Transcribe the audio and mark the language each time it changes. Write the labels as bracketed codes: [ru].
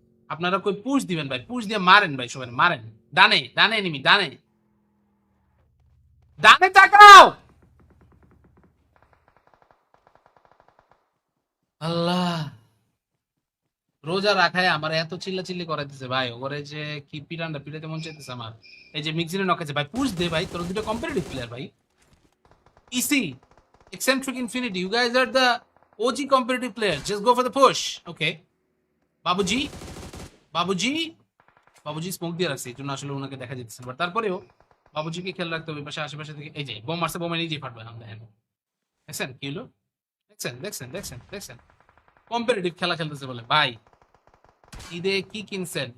[bn] আপনারা কই পুশ দিবেন ভাই, পুশ দিয়ে মারেন ভাই, সবাই মারেন। ডানে ডানে এনিমি, ডানে ডানে তাকাও। আল্লাহ, রোজা রাখায় আমার এত চিল্লাচিল্লি করাইতেছে ভাই, ওরে যে কি পিটানটা পিটাইতে মন চাইতেছে আমার। এই যে মিক্সিনে নকাছে ভাই, পুশ দে ভাই, তোর দুটো কম্পিটিটিভ প্লেয়ার ভাই। [en] EC eccentric infinity, you guys are the OG competitive players, just go for the push. [bn] Okay, বাবুজি বাবুজি বাবুজি smoke দিয়ে রাখছে, এই জন্য আসলে ওনাকে দেখা যেতেছে, বাট তারপরেও বাবুজিকে খেয়াল রাখতে হবে, পাশে আশেপাশে থেকে। এই যে বোম মারছে, বোমে নিজেই ফাটবে না, দেখেন দেখছেন কি হলো, দেখছেন দেখছেন দেখছেন দেখছেন, কম্পিটিটিভ খেলা খেলতেছে বলে ভাই। ঈদে কি কিনছেন?